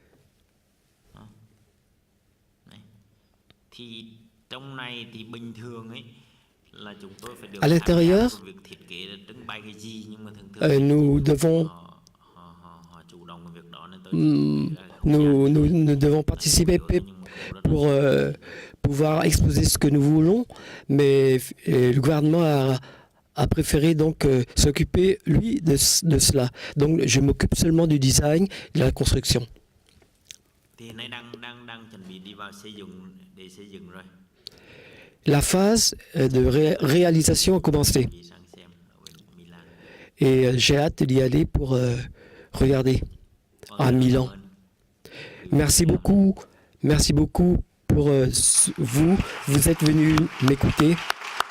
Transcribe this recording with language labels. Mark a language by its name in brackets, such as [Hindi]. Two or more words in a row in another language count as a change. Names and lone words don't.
[French] À l'intérieur, nous devons participer pour pouvoir exposer ce que nous voulons, mais le gouvernement a préféré donc s'occuper, lui, de cela. Donc, je m'occupe seulement du design et de la construction. [Vietnamese] Thì hiện nay đang chuẩn bị đi vào xây dựng rồi. [French] La phase de réalisation a commencé. [Vietnamese] Đi sang xem ở bên Milan. [French] Et j'ai hâte d'y aller pour regarder à Milan. Merci beaucoup pour vous. Vous êtes venu m'écouter.